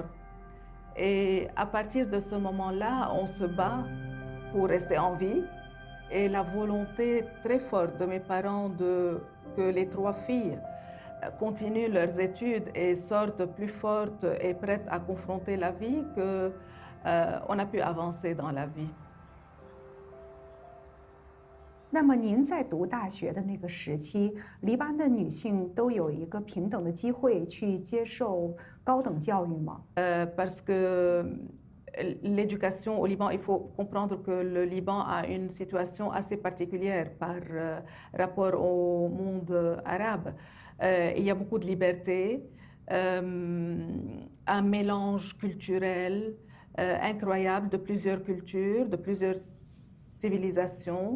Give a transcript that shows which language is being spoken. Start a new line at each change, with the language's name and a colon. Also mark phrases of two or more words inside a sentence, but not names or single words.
French: Et à partir de ce moment-là, on se bat pour rester en vie. Et la volonté très forte de mes parents que les 3 filles continuent leurs études et sortent plus fortes et prêtes à confronter la vie, qu'on a pu avancer dans la vie.
Chinese: 那么您在读大学的那个时期，黎巴嫩的女性都有一个平等的机会去接受高等教育吗？
French: Parce que l'éducation au Liban, il faut comprendre que le Liban a une situation assez particulière par rapport au monde arabe. Il y a beaucoup de liberté, un mélange culturel incroyable de plusieurs cultures, de plusieurs civilisations.